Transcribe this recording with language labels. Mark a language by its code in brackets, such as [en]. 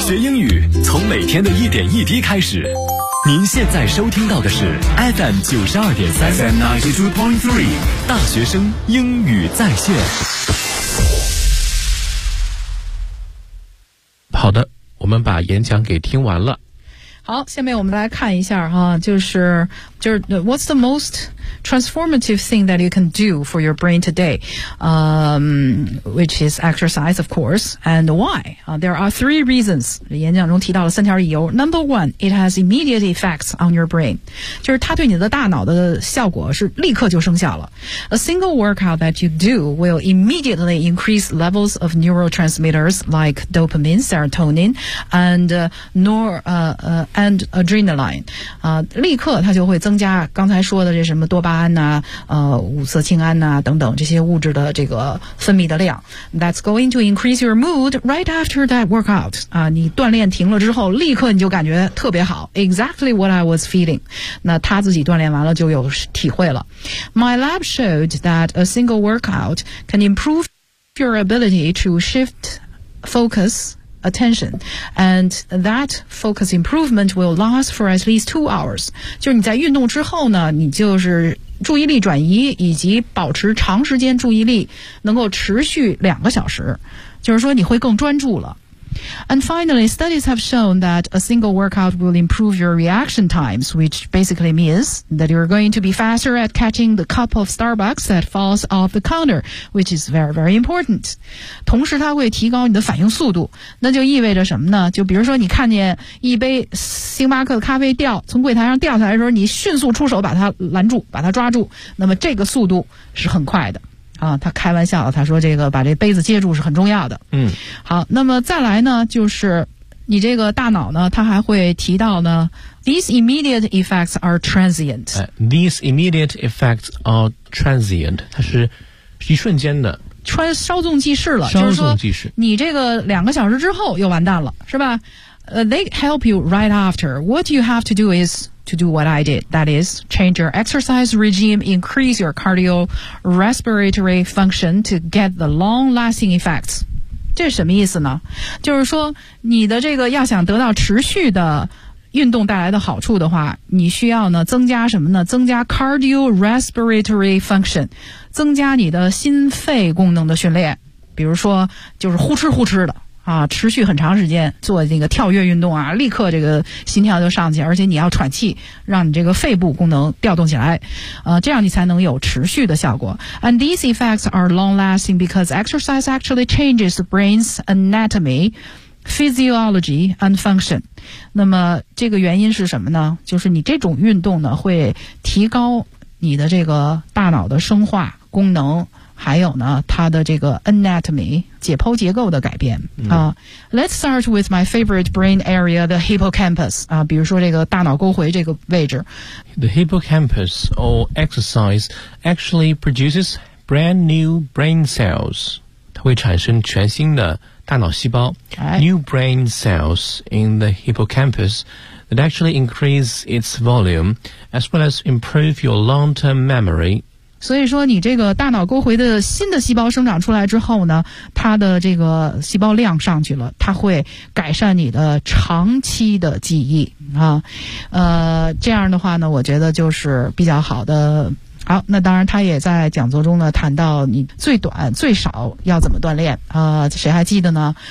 [zh] 学英语从每天的一点一滴开始。您现在收听到的是 FM 92.3 [en] FM 92.3 [zh] 大学生英语在线。好的，我们把演讲给听完了。好，下面我们来看一下哈，就是 [en] What's the most transformative thing that you can do for your brain today? Which is exercise, of course, and why? There are three reasons. [zh] 演讲中提到了三条理由。 [en] Number one, it has immediate effects on your brain. [zh] 就是它对你的大脑的效果是立刻就生效了。 [en] A single workout that you do will immediately increase levels of neurotransmitters like dopamine, serotonin, and adrenaline. [zh] 立刻它就会增加刚才说的这什么多巴胺啊，五色氢胺啊等等这些物质的这个分泌的量。 [en] That's going to increase your mood right after that workout. [zh] 啊，你锻炼停了之后，立刻你就感觉特别好。 [en] Exactly what I was feeling. [zh] 那他自己锻炼完了就有体会了。 [en] My lab showed that a single workout can improve your ability to shift focus. Attention, and that focus improvement will last for at least 2 hours. [zh] 就是你在运动之后呢，你就是注意力转移以及保持长时间注意力能够持续2个小时，就是说你会更专注了。 [en] And finally, studies have shown that a single workout will improve your reaction times, which basically means that you're going to be faster at catching the cup of Starbucks that falls off the counter, which is very, very important. [zh] 同时它会提高你的反应速度，那就意味着什么呢？就比如说你看见一杯星巴克的咖啡从柜台上掉下来的时候，你迅速出手把它拦住，把它抓住，那么这个速度是很快的。啊，他开玩笑，他说这个把这杯子接住是很重要的。嗯，好，那么再来呢，就是你这个大脑呢，他还会提到呢 ， [en] these immediate effects are transient. These immediate effects are transient. [zh] 它是一瞬间的，稍纵即逝了。稍纵即逝，你这个2个小时之后又完蛋了，是吧？ [en] They help you right after. What you have to do is. To do what I did, that is, change your exercise regime, increase your cardiorespiratory function to get the long-lasting effects. [zh] 这是什么意思呢？就是说，你的这个要想得到持续的运动带来的好处的话，你需要呢增加什么呢？增加 cardiorespiratory function, 增加你的心肺功能的训练。比如说，就是呼哧呼哧的。啊，持续很长时间做那个跳跃运动啊，立刻这个心跳就上去，而且你要喘气，让你这个肺部功能调动起来，这样你才能有持续的效果。 [en] And these effects are long lasting because exercise actually changes the brain's anatomy, physiology, and function. [zh] 那么这个原因是什么呢？就是你这种运动呢，会提高你的这个大脑的生化功能。还有呢，它的这个 anatomy 解剖结构的改变啊。 [en] Let's start with my favorite brain area, the hippocampus [zh] 啊，比如说这个大脑沟回这个位置。 [en] The hippocampus or exercise actually produces brand new brain cells. [zh] 它会产生全新的大脑细胞。 [en] New brain cells in the hippocampus that actually increase its volume as well as improve your long-term memory. [zh] 所以说你这个大脑沟回的新的细胞生长出来之后呢，它的这个细胞量上去了，它会改善你的长期的记忆啊。这样的话呢，我觉得就是比较好的。好，那当然他也在讲座中呢谈到你最短最少要怎么锻炼啊，谁还记得呢？